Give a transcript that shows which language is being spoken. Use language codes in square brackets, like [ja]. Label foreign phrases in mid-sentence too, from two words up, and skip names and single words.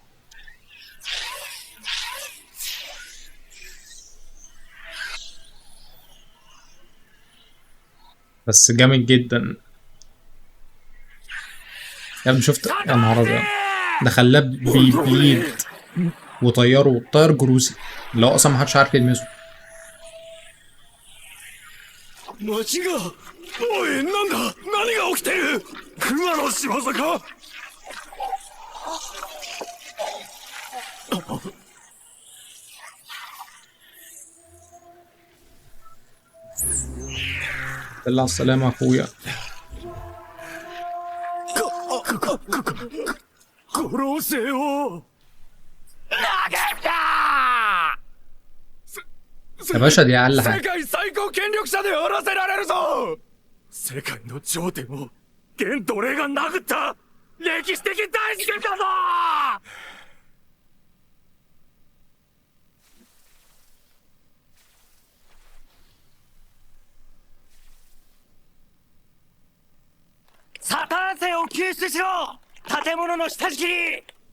[ar] بس جامد جدا يا ابني. شفت يا نهار ابيض، ده خلاه بيبليد وطيره طير جروسي اللي هو اصلا محدش عارف يلمسه. [ja] 町がおいなんだ何が起きてる熊の仕業か [ar] بالله على السلامة يا اخويا. [ja] 殺せよ [ar] يا باشا دي اقل [ja] 世 [ar] حاجة. [ja] 界最高権力者であらせられるぞ世界の頂点を現奴隷が殴った歴史的大事件だぞサターン星を救出しろ建物の下敷きに